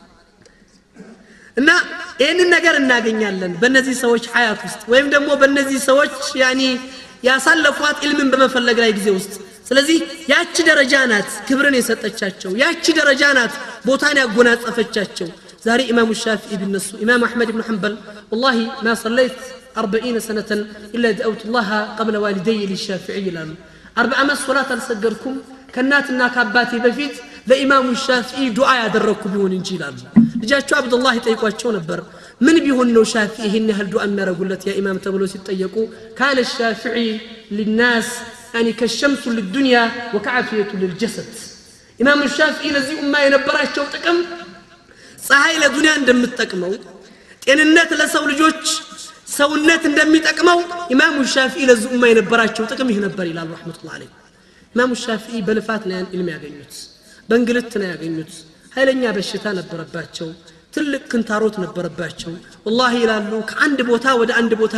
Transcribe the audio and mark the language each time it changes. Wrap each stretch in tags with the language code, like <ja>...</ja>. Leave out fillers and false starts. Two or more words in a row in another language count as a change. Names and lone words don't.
<am>እና ይሄንን ነገር እናገኛለን በእነዚህ ሰዎች ሐያት ውስጥ ወይም ደግሞ በእነዚህ ሰዎች ያኒ ያሳለፏት ኢልምን በመፈለግ ላይ ጊዜ ውስጥ ስለዚህ ያቺ ደረጃ ናት ክብርን የሰጠቻቸው ያቺ ደረጃ ናት ቦታን ያጎናጸፈቻቸው ዛሬ ኢማም ሻፊዒ ቢነሱ ኢማም አህመድ ኢብኑ ሐንበል</am> <ar>والله ما صليت 40 سنه الا دعوت الله قبل والدي للشافعي</ar> <am>ይላሉ 40 ዓመት ሶላት አልሰገድኩም ከናትና ከአባቴ በፊት ለኢማም ሻፊዒ ዱዓ ያደረኩ ቢሆን እንጂ ይላሉ ልጃቸው አብዱላህ ይጠይቋቸው ነበር ምን ቢሆን ነው ሻፊዒ ይሄን ያህል ዱዓ የሚያረጉለት ያ ኢማም ተብሎ ሲጠየቁ ካለ ሻፊዒ</am> <ar>للناس يعني كالشمس للدنيا وكعافيه للجسد</ar> <am>ኢማም ሻፊዒ ለዚህ ኡማ የነበራቸው ጥቅም ፀሐይ ለዱንያ እንደምትጠቅመው ጤንነት ለሰው ልጆች ሰውነት እንደሚጠቅመው ኢማም ሻፊዒ ለዚህ ኡማ የነበራቸው ጥቅም ይሄ ነበር ይላል</am> <ar>رحمة الله عليه</ar> <am>ኢማም ሻፊዒ በልፋት ነው ኢልም ያገኙት በእንግልት ነው ያገኙት ኃይለኛ በሽታ ነበረባቸው ትልቅ ክንታሮት ነበረባቸው والله ይላሉ ከአንድ ቦታ ወደ አንድ ቦታ</am>